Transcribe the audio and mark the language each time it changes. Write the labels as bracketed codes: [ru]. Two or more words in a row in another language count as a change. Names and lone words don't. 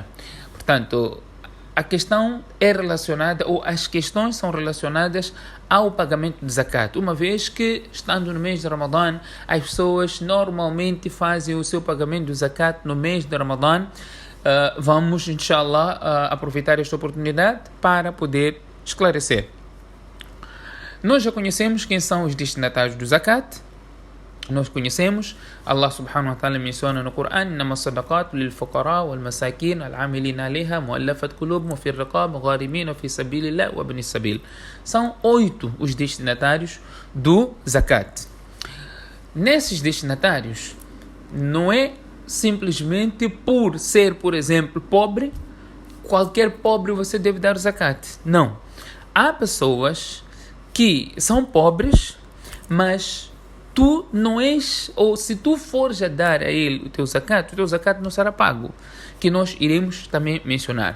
[pt] Portanto, a questão é relacionada, ou as questões são relacionadas ao pagamento de zakat, uma vez que, estando no mês de Ramadã, as pessoas normalmente fazem o seu pagamento de zakat no mês de Ramadã. Vamos, inshallah, aproveitar esta oportunidade para poder esclarecer. Nós já conhecemos quem são os destinatários do zakat. Nós conhecemos, Allah [ar] سبحانه وتعالى [pt] menciona no Corão: [ar] "إنما الصدقات للفقراء والمساكين العاملين عليها المؤلفة قلوبهم في الرقاب الغارمين في سبيل الله وابن السبيل." [pt] São 8 os destinatários do zakat. Nesses destinatários, não é simplesmente por ser, por exemplo, pobre, qualquer pobre você deve dar o zakat. Não. Há pessoas que são pobres, mas tu não és, ou se tu fores a dar a ele o teu zakat não será pago, que nós iremos também mencionar.